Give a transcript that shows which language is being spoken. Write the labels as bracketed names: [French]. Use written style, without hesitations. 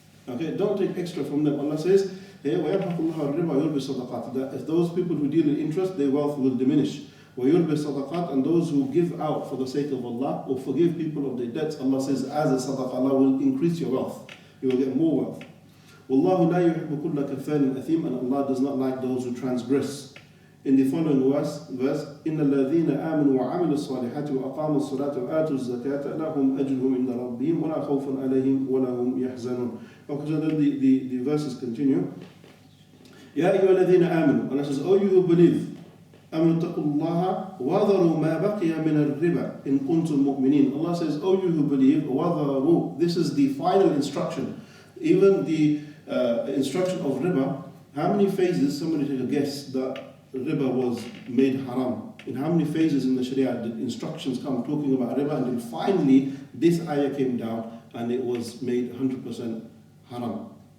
[English] Okay, don't take extra from them. Allah says, [Arabic] وَيَمْحَقُ اللَّهُ الرِّبَى وَيُرْبِي الصَّدَقَاتِ, [English] that if those people who deal in interest, their wealth will diminish. [Arabic] وَيُرْبِي الصَّدَقَاتِ, [English] and those who give out for the sake of Allah or forgive people of their debts, Allah says, as a sadaqah, Allah will increase your wealth. You will get more wealth. [Arabic] وَاللَّهُ لَا يُحِبُّ كُلَّ كَفَّارٍ أَثِيمٍ, [English] and Allah does not like those who transgress. In the following verse, [Arabic] إِنَّ الَّذِينَ آمَنُوا وَعَمِلُوا الصَّالِحَاتِ وَأَقَامُوا الصَّلَاةَ وَآتُوا الزَّكَاةَ لَهُمْ أَجْرُهُمْ عِنْدَ رَبِّهِمْ وَلَا خَوْفٌ عَلَيْهِمْ وَلَا هُمْ يَحْزَنُونَ. [English] Okay, so then the verses continue. [Arabic] يَا أَيُّهَا الَّذِينَ آمَنُوا, [English] Allah says, O you who believe, [Arabic] آمَنُوا اتَّقُوا اللَّهَ وَذَرُوا مَا بَقِيَ مِنَ الرِّبَى إِن كُنتُم مُؤْمِنِينَ. [English] Allah says, O you who believe, وَذَرُوا, this is the final instruction. Even the instruction of riba, how many phases, somebody take a guess, that riba was made haram? In how many phases in the Sharia did instructions come talking about riba, and then finally this ayah came down and it was made 100% haram?